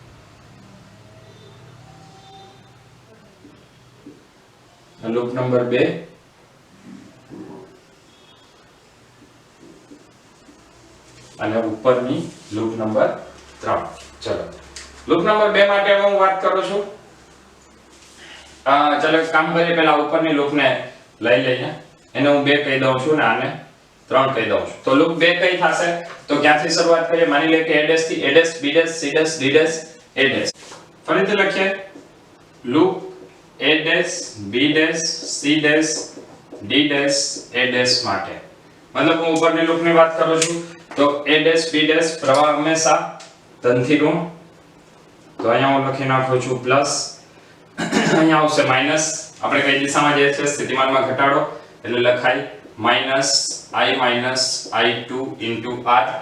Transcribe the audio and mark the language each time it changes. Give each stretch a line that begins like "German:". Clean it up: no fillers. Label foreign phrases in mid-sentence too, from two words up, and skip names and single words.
English: loop number
Gujarati: 2 અને ઉપરની લૂપ નંબર 3. ચલો
English: loop number
Gujarati: 2 માટે હું વાત કરું છું. ચલો કામ કરીએ, પહેલા ઉપરની લૂપ ને લઈ લઈએ. એને હું 2 કહી દઉં છું ને આને 3 કહી દઉં છું. તો લૂપ 2 કઈ થશે? તો ક્યાંથી શરૂઆત કરીએ? માની લે કે a' થી a' b' c' d' a'. ફરીથી લખીએ. લૂપ a' b' c' d' a' માટે મતલબ હું ઉપરની લૂપ ની વાત કરું છું તો a' b' પ્રવાહ હંમેશા ધનથી ઋણ. તો અહીંયા હું લખી નાખું છું પ્લસ, અહીંયા આવશે માઈનસ. આપણે કઈ દિશામાં જઈએ છે? સ્થિતિમાનમાં ઘટાડો, એટલે લખાય -I -I2 R.